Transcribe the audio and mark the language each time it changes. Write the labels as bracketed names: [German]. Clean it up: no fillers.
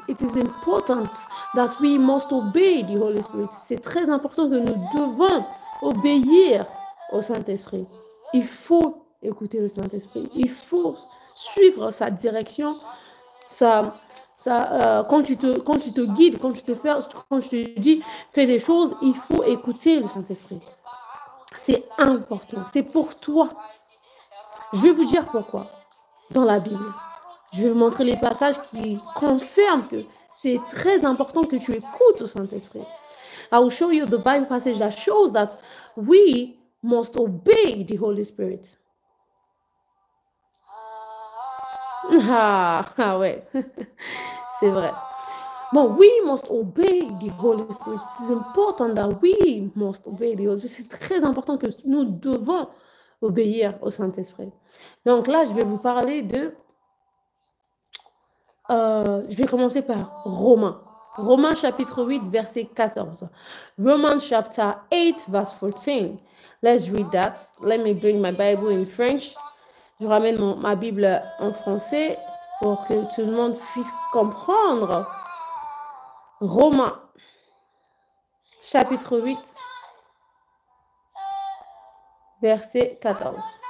[English] It is important that we must obey the Holy Spirit. [French] C'est très important que nous devons obéir au Saint-Esprit. Il faut écouter le Saint-Esprit. Il faut suivre sa direction, quand tu te guides, quand je te dis fais des choses, il faut écouter le Saint-Esprit. C'est important, c'est pour toi. Je vais vous dire pourquoi dans la Bible. Je vais vous montrer les passages qui confirment que c'est très important que tu écoutes au Saint-Esprit. [English] I will show you the Bible passage that shows that we must obey the Holy Spirit. [French] Ah ouais, c'est vrai. Bon, [English] we must obey the Holy Spirit. It's important that we must obey the Holy Spirit. [French] C'est très important que nous devons obéir au Saint-Esprit. Donc là, je vais vous parler de... je vais commencer par Romains. Romains chapitre 8, verset 14. [English] Romans chapter 8, verse 14. Let's read that. Let me bring my Bible in French. [French] Je ramène ma Bible en français pour que tout le monde puisse comprendre. Romains, chapitre 8, verset 14.